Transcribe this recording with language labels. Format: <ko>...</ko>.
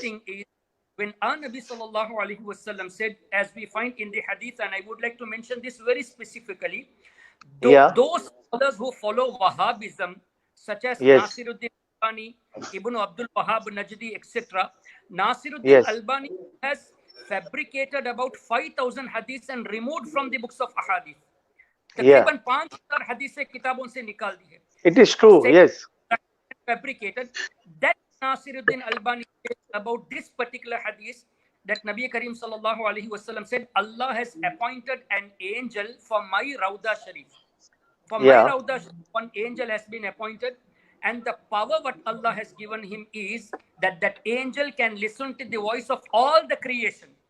<en>thing is, when our Nabi sallallahu alaihi wasallam said, as we find in the hadith, and I would like to mention this very specifically, those others who follow Wahhabism, such as Yes. Nasiruddin Albani, Ibn Abdul Wahhab Najdi, etc. Nasiruddin Yes. Albani has fabricated about 5,000 hadiths and removed from the books of ahadith.</en> <hi>तकरीबन 5,000 hadith से किताबों से निकाल दी है.</hi> <en>It is true. Yes. Fabricated. That Nasiruddin Albani says about this particular hadith that Nabi Kareem sallallahu alaihi wasallam said, Allah has appointed an angel for my Rauda Sharif. For my Rauda Sharif, one angel has been appointed, and the power what Allah has given him is that that angel can listen to the voice of all the creation.</en>